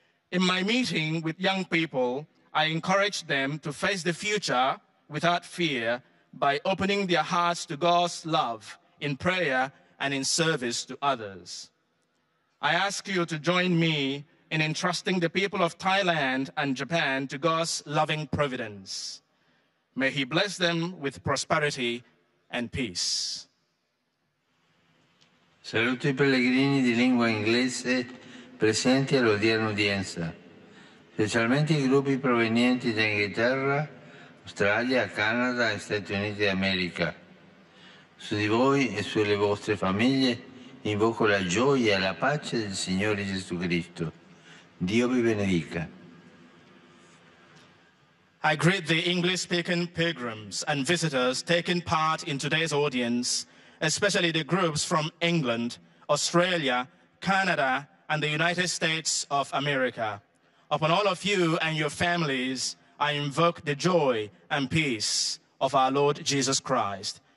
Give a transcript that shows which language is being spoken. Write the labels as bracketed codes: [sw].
[en] In my meeting with young people, I encouraged them to face the future without fear by opening their hearts to God's love in prayer and in service to others. I ask you to join me in entrusting the people of Thailand and Japan to God's loving providence. May He bless them with prosperity and peace. [it] Saluto i pellegrini di lingua inglese presenti all'odierna udienza, specialmente i gruppi provenienti da Inghilterra, Australia, Canada e Stati Uniti d'America. Su di voi e sulle vostre famiglie invoco la gioia e la pace del Signore Gesù Cristo. Dio vi benedica. [en] I greet the English-speaking pilgrims and visitors taking part in today's audience, especially the groups from England, Australia, Canada, and the United States of America. Upon all of you and your families, I invoke the joy and peace of our Lord Jesus Christ.